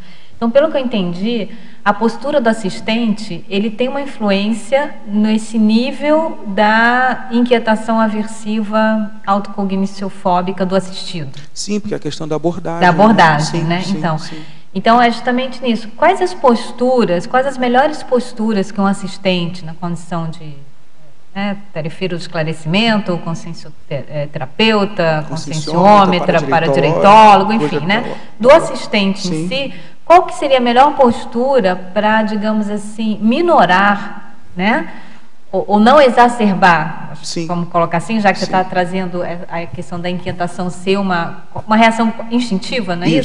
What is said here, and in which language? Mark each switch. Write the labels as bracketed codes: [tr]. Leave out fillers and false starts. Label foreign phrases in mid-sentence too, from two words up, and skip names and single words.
[pt] Então, pelo que eu entendi, a postura do assistente, ele tem uma influência nesse nível da inquietação aversiva autocogniciofóbica do assistido. Sim, porque é a questão da abordagem. Da abordagem, né? Sim, então, sim. Então, é justamente nisso. Quais as melhores posturas que um assistente, na condição de tarefeiro de esclarecimento, consciencioterapeuta, conscienciômetra, paradireitólogo, enfim, né? Do assistente em si, qual que seria a melhor postura para, digamos assim, minorar, né? Ou não exacerbar, vamos colocar assim, já que você está trazendo a questão da inquietação ser uma reação instintiva, não é isso?